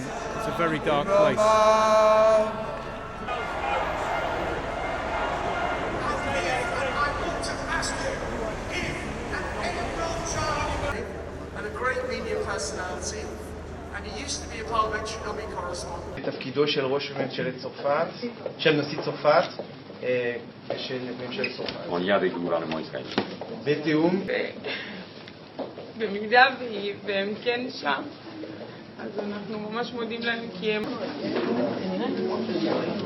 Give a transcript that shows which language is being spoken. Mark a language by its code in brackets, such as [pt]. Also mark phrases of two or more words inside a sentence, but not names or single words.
[en] It's a very dark place. Personality, and he used to be a parliamentary lobby correspondent. [he] תפקידו של ראש ממשלת צרפת, של נשיא צרפת, של ממשלת צרפת. [fr] On y a des gouvernements israéliens. [he] בתיאום. במידה והם כן שם, אז אנחנו ממש מודים להם כי הם...